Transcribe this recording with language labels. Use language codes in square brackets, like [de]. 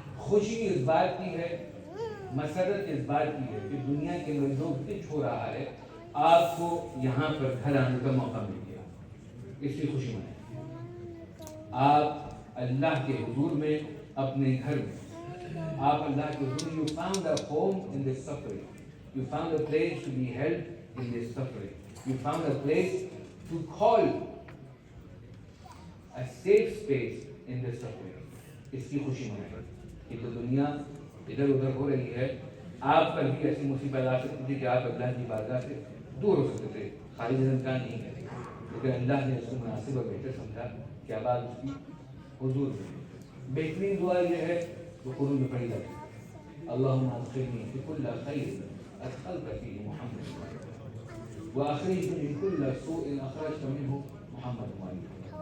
[ur] خوشی اس بات کی ہے، مسرت اس بات کی ہے کہ دنیا کے اندر جو کچھ ہو رہا ہے آپ کو یہاں پر گھر آنے کا موقع مل گیا، اس کی خوشی منائیں. آپ اللہ کے حضور میں، اپنے گھر میں، آپ اللہ کے حضور میں. [en] You found a home in this suffering. You found a place to be held in this suffering. You found a place to call a safe space in this suffering. [ur] اس کی خوشی منائیں. یہ تو دنیا ادھر ادھر ہو رہی ہے، آپ پر بھی ایسی مصیبت آ سکتی تھی کہ آپ اللہ کی بارگاہ سے دور ہو سکتے تھے، خارج امکان نہیں ہے، لیکن اللہ نے اس کو مناسب اور بہتر سمجھا کہ اب آپ اس کی حضور میں. بہترین دعا یہ ہے وہ قرآن میں پڑھی جاتی ہے، [ar] اللہم ادخلنی فی کل خیر ادخلت فیہ محمد واخرجنی من کل سوء اخرجت منہ محمد.